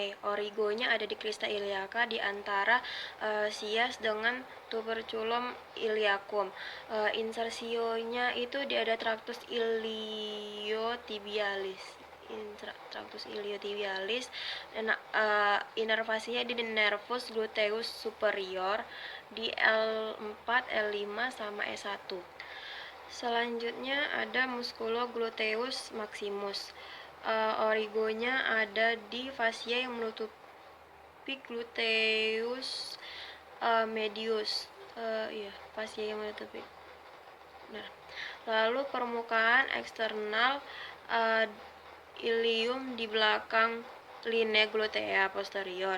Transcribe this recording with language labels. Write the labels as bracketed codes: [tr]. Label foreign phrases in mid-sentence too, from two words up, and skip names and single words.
[id] Origonya ada di [la] crista iliaca [id] di antara SIAS dengan [la] tuberculum iliacum. [id] Insersionya itu di ada [la] tractus iliotibialis. [id] Dan inervasinya di [la] nervus gluteus superior [id] di L4, L5 sama S1. Selanjutnya ada musculo [la] gluteus maximus. [id] Origonya ada di fascia yang menutupi [la] gluteus medius. [id] Fascia yang menutupi. Lalu permukaan eksternal ilium di belakang [la] linea glutea posterior.